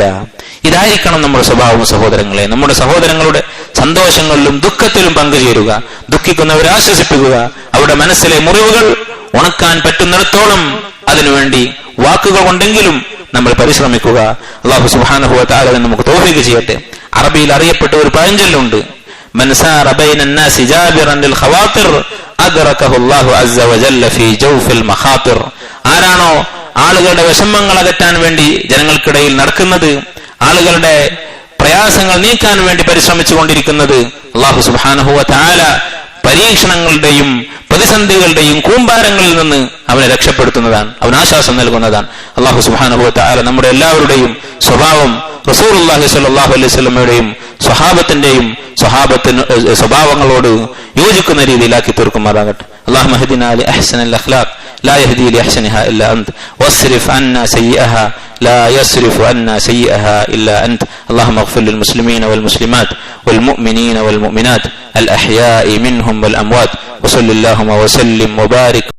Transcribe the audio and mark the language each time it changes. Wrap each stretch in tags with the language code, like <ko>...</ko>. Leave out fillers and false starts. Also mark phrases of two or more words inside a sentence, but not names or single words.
<ml>ഇതായിരിക്കണം നമ്മുടെ സ്വഭാവം സഹോദരങ്ങളെ. നമ്മുടെ സഹോദരങ്ങളുടെ സന്തോഷങ്ങളിലും ദുഃഖത്തിലും പങ്കുചേരുക, ദുഃഖിക്കുന്നവരെ ആശ്വസിപ്പിക്കുക, അവരുടെ മനസ്സിലെ മുറിവുകൾ ഉണക്കാൻ പറ്റുന്നിടത്തോളം അതിനുവേണ്ടി വാക്കുകൾ കൊണ്ടെങ്കിലും നമ്മൾ പരിശ്രമിക്കുക.</ml> <ar>الله سبحانه وتعالى</ar> <ml>നമുക്ക് തൗഫീഖ് ചെയ്യട്ടെ. അറബിയിൽ അറിയപ്പെട്ട ഒരു പഴഞ്ചൊല്ലുണ്ട്,</ml> <ar>من سار بين الناس جابرا للخواطر أدركه الله عز وجل في جوف المخاطر.</ar> <ml>ആരാണോ ആളുകളുടെ വിഷമങ്ങൾ അകറ്റാൻ വേണ്ടി ജനങ്ങൾക്കിടയിൽ നടക്കുന്നത്, ആളുകളുടെ പ്രയാസങ്ങൾ നീക്കാൻ വേണ്ടി പരിശ്രമിച്ചു കൊണ്ടിരിക്കുന്നത്,</ml> <ar>الله سبحانه وتعالى</ar> <ml>പരീക്ഷണങ്ങളുടെയും പ്രതിസന്ധികളുടെയും കൂമ്പാരങ്ങളിൽ നിന്ന് അവനെ രക്ഷപ്പെടുത്തുന്നതാണ്, അവന് ആശ്വാസം നൽകുന്നതാണ്.</ml> <ar>الله سبحانه وتعالى</ar> <ml>നമ്മുടെ എല്ലാവരുടെയും സ്വഭാവം</ml> <ar>رسول الله صلى الله عليه وسلم</ar> <ml>സ്വഹാബത്തിന്റെയും സ്വഭാവങ്ങളോട് യോജിക്കുന്ന രീതിയിലാക്കി തീർക്കുമാറാകട്ടെ.</ml> <ar>اللهم اهدنا لأحسن الأخلاق لا يهدي لأحسنها إلا أنت واصرف عنا سيئها لا يصرف عنا سيئها إلا أنت. اللهم اغفر للمسلمين والمسلمات والمؤمنين والمؤمنات الأحياء منهم والأموات وصل اللهم وسلم وبارك</ar>